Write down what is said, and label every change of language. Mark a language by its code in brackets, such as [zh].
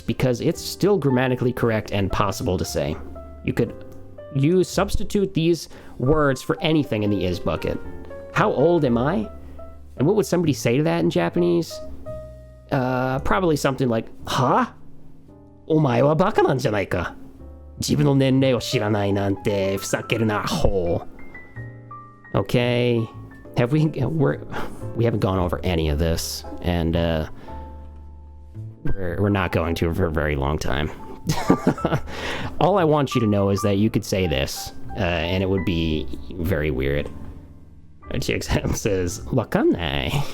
[en] Because it's still grammatically correct and possible to say. You could substitute these words for anything in the is bucket. How old am I? And what would somebody say to that in Japanese? Probably something like, huh? [ja] お前はバカなんじゃないか。自分の年齢を知らないなんてふざけるな、ほう。 [en] Okay. We haven't gone over any of this, and we're not going to for a very long time. All I want you to know is that you could say this, and it would be very weird. TXM says, [ja] わかんない。